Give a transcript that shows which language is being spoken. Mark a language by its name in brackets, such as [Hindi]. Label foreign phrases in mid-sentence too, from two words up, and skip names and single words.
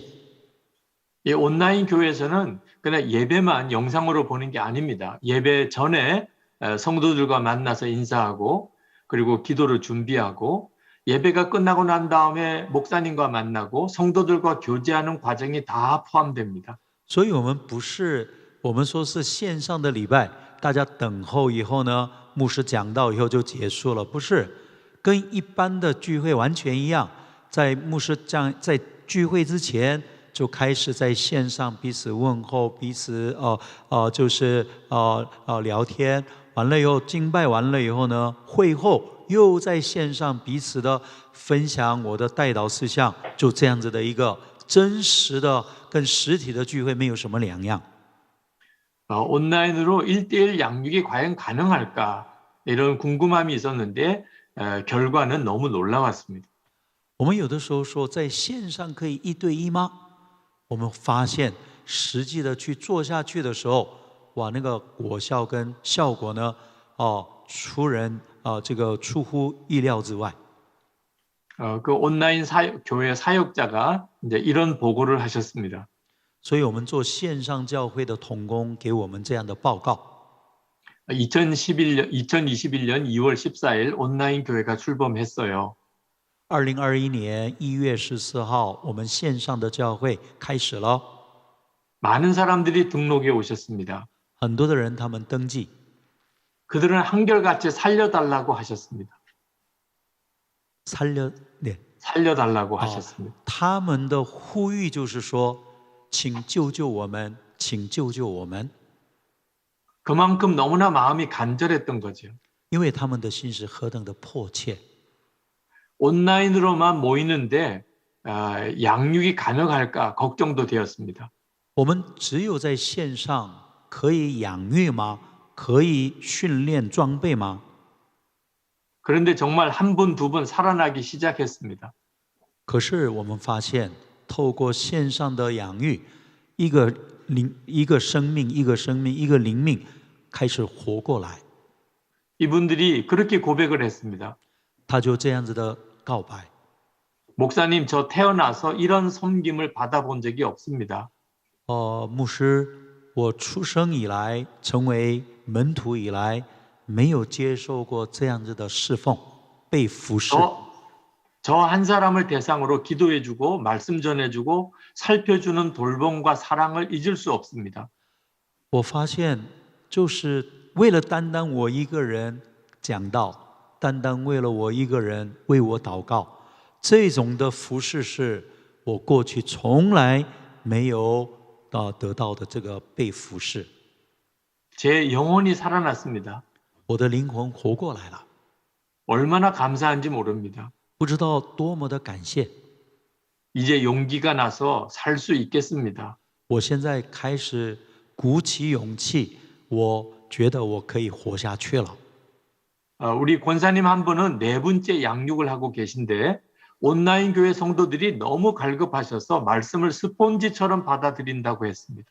[Korean] 이 온라인 교회에서는 그냥 예배만 영상으로 보는 게 아닙니다. 예배 전에 성도들과 만나서 인사하고 그리고 기도를 준비하고 예배가 끝나고 난 다음에 목사님과 만나고 성도들과 교제하는 과정이 다 포함됩니다. [Chinese] 所以我们不是我们说是线上的礼拜，大家等候以后呢，牧师讲道以后就结束了，不是，跟一般的聚会完全一样。在牧师在聚会之前就开始在线上彼此问候，彼此就是聊天，完了以后敬拜完了以后呢，会后又在线上彼此的分享我的代祷事项，就这样子的一个真实的跟实体的聚会没有什么两样。 [Korean] 온라인으로 1:1 양육이 과연 가능할까 이런 궁금함이 있었는데 결과는 너무 놀라웠습니다. [Chinese] 我们有的时候说在线上可以1对1吗？我们发现实际的去做下去的时候，哇，那个果效跟效果呢，出乎意料之外。 [Korean] 그 온라인 교회 사역자가 이제 이런 보고를 하셨습니다. [Chinese] 所以我们做线上教会的同工给我们这样的报告。 [Korean] 2021년 2월 14일 온라인 교회가 출범했어요. [Chinese] 2021 年1月14号，我们线上的教会开始了。 [Korean] 많은 사람들이 등록해 오셨습니다. [Chinese] 很多的人他们登记， [Korean] 그들은 한결같이 살려달라고 하셨습니다. 살려달라고 하셨습니다. [Chinese] 他们的呼吁就是说，请救救我们，请救救我们。 [Korean] 그만큼 너무나 마음이 간절했던 거죠. [Chinese] 因为他们的心是何等的迫切。 [Korean] 온라인으로만 모이는데 양육이 가능할까 걱정도 되었습니다. [Chinese] 我们只有在线上可以养育吗？可以训练装备吗？ [Korean] 그런데 정말 한 분, 두 분 살아나기 시작했습니다. [Chinese] 可是我们发现，透过线上的养育，一个生命，一个灵命开始活过来。 [Korean] 이분들이 그렇게 고백을 했습니다. [Chinese] 他就这样子的告白。 [Korean] 목사님, 저 태어나서 이런 섬김을 받아본 적이 없습니다. [Chinese] 牧师，我出生以来，成为门徒以来，没有接受过这样子的侍奉，被服侍。 [Korean] 저 한 사람을 대상으로 기도해주고 말씀 전해주고 살펴주는 돌봄과 사랑을 잊을 수 없습니다. [Chinese] 我发现，就是为了单单我一个人讲道，单单为了我一个人为我祷告，这种的服侍是我过去从来没有得到的这个被服侍。 [Korean] 제 영혼이 살아났습니다. [Chinese] 我的灵魂活过来了， [Korean] 얼마나 감사한지 모릅니다. [Chinese] 不知道多么的感谢。 [Korean] 이제 용기가 나서 살 수 있겠습니다. [Chinese] 我现在开始鼓起勇气，我觉得我可以活下去了。 [Korean] 우리 권사님 한 분은 4분째 양육을 하고 계신데 온라인 교회 성도들이 너무 갈급하셔서 말씀을 스폰지처럼 받아들인다고 했습니다.